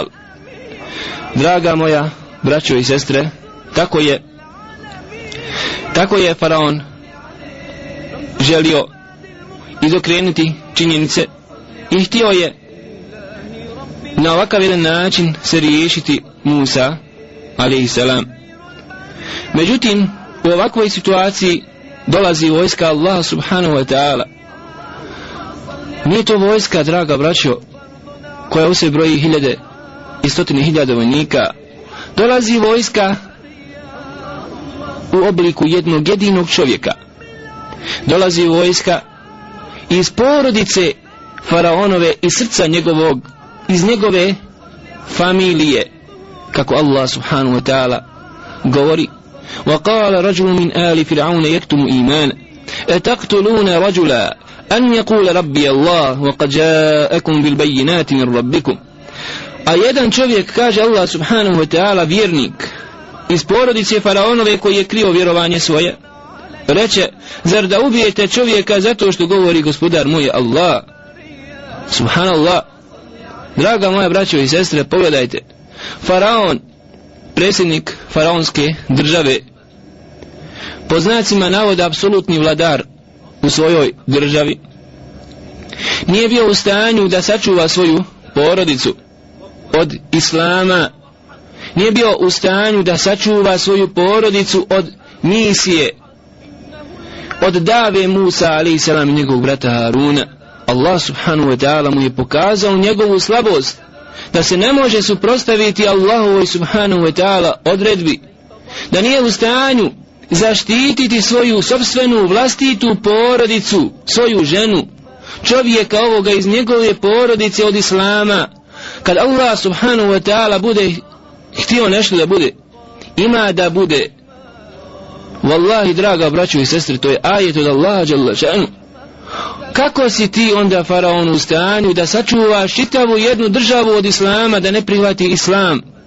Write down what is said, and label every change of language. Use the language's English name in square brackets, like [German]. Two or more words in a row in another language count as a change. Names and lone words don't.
[Bosnian] Draga moja braćo i sestre, tako je faraon želio izokrenuti činjenice i htio je na ovakav jedan način se riješiti Musa [Arabic] عليه السلام. [Bosnian] Međutim, u ovakvoj situaciji dolazi vojska Allah [Arabic] سبحانه وتعالى. [Bosnian] Nije to vojska, draga braćo, koja u sebi broji hiljade i stotine hiljada vojnika. Dolazi vojska u obliku jednog jedinog čovjeka. Dolazi vojska iz porodice faraonove, iz srca njegovog, iz njegove familije, kako Allah [Arabic] سبحانه وتعالى govori: وَقَالَ رَجُلٌ مِنْ آلِ فِرْعَوْنَ يَكْتُمُ إِيمَانَ أَتَقْتُلُونَ رَجُلًا أَنْ يَقُولَ رَبِّيَ اللَّهُ وَقَدْ جَاءَكُمْ بِالْبَيِّنَاتِ مِنْ رَبِّكُمْ. [Bosnian] A jedan čovjek, kaže Allah [Arabic] سبحانه وتعالى, [Bosnian] vjernik iz porodice faraonove koji je krio vjerovanje svoje, reče: zar da ubijete čovjeka zato što govori gospodar moj Allah? Subhanallah. Draga moja braćo i sestre, pogledajte, faraon, predsjednik faraonske države, po znacima navoda apsolutni vladar u svojoj državi, nije bio u stanju da sačuva svoju porodicu od islama, nije bio u stanju da sačuva svoju porodicu od misije, od dave Musa [Arabic] عليه السلام [Bosnian] i njegovog brata Haruna. Allah [Arabic] سبحانه وتعالى [Bosnian] mu je pokazao njegovu slabost, da se ne može suprotstaviti Allahovoj [Arabic] سبحانه وتعالى [Bosnian] odredbi, da nije u stanju zaštititi svoju sopstvenu vlastitu porodicu, svoju ženu, čovjeka ovoga iz njegove porodice od islama. Kad Allah [Arabic] سبحانه وتعالى [Bosnian] bude htio nešto da bude, ima da bude. Wallahi, draga braćo i sestre, to je ajet od Allaha [Arabic] جل شأنه. [Bosnian] Kako si ti onda, faraon, u stanju da sačuvaš čitavu jednu državu od islama, da ne prihvati islam?